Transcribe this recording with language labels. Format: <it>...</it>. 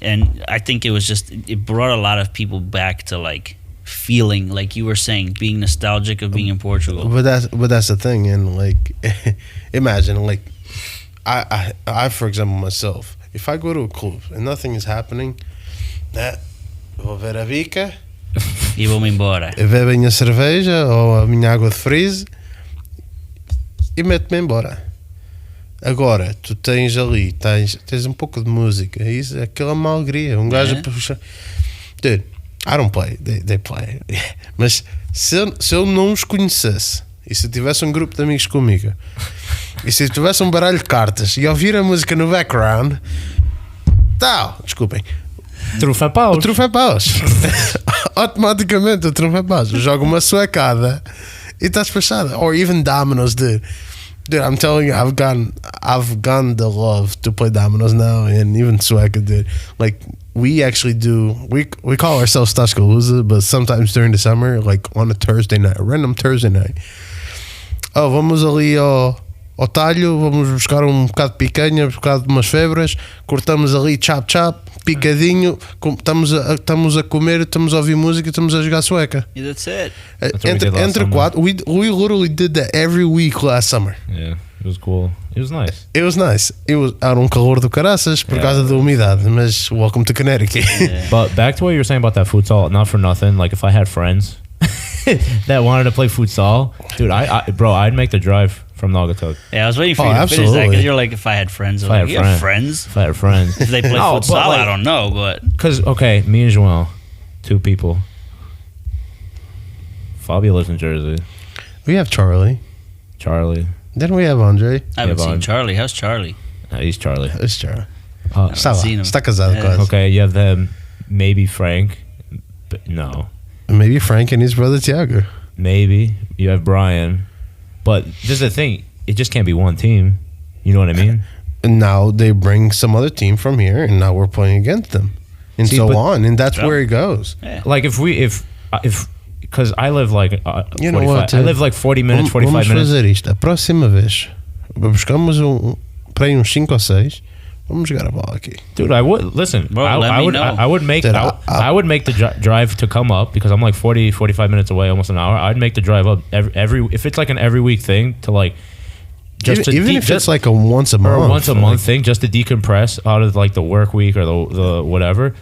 <en>And I think it brought a lot of people back to like feeling, like you were saying, being nostalgic of being in Portugal. But that's the thing. And like, imagine like, I for example, myself, if I go to a club and nothing is happening,</en> <pt>vou ver a bica e vou-me embora. Bebo a minha cerveja ou a minha água de freeze e meto-me embora. Agora, tu tens ali, tens um pouco de música, isso, aquilo é uma alegria. Um gajo puxa.</pt> <en>Dude, I don't play, they play.</en> <pt>Mas se eu não os conhecesse e se eu tivesse um grupo de amigos comigo e se eu tivesse um baralho de cartas e ouvir a música no background, desculpem. Trufo é paus. O trufo é paus. Automaticamente o trufo é paus. Joga uma suecada e está despachada.</pt> <en>Or even dominoes, dude. Dude, I'm telling you, I've gone the love to play dominoes now, and even sueca, dude. Like, we actually do, we call ourselves Tasca Lusa, but sometimes during the summer, like on a Thursday night, a random Thursday night.</en> <pt>Oh, vamos ali ao talho, vamos buscar um bocado de picanha, um bocado de umas febras, cortamos ali chap, picadinho, estamos a comer, estamos a ouvir música, estamos a jogar sueca.</pt> <en>Yeah, that's it.</en> <pt>Entre quatro,</pt> <en>we literally did that every week last summer. Yeah, it was cool. It was nice.</en> <pt>Era um calor do caraças por causa da umidade, mas</pt> <en>welcome to Connecticut. Yeah. But back to what you were saying about that futsal, not for nothing, like if I had friends that wanted to play futsal, dude, I'd make the drive from Naugatuck. Yeah, I was waiting for you to finish that because you're like, if I had friends. You have friends? If I had friends. If they play futsal, like, I don't know, but. Because, okay, me and Joel, 2 people. Fabio lives in Jersey. We have Charlie. Then we have Andre. I haven't seen Charlie. How's Charlie? He's Charlie. It's Charlie.</en> <pt>Está casado quase.</pt> <en>Okay, you have them, maybe Frank. But no. Maybe Frank and his brother Tiago. Maybe. You have Brian. But this is the thing. It just can't be one team. You know what I mean? And now they bring some other team from here, and now we're playing against them. And on. And that's where it goes. Yeah. Like if because I live like you know what, I live like 40 minutes, 45 minutes.</en> <pt>Vamos fazer isto. A próxima vez, buscamos para aí uns 5 ou 6. Vamos jogar a bola aqui.</pt> <en>Dude, I would listen. Bro, I would make the drive to come up because I'm like 45 minutes away, almost an hour. I'd make the drive up every if it's like an every week thing to like even if it's like a once a month thing, just to decompress out of like the work week or the whatever.</en>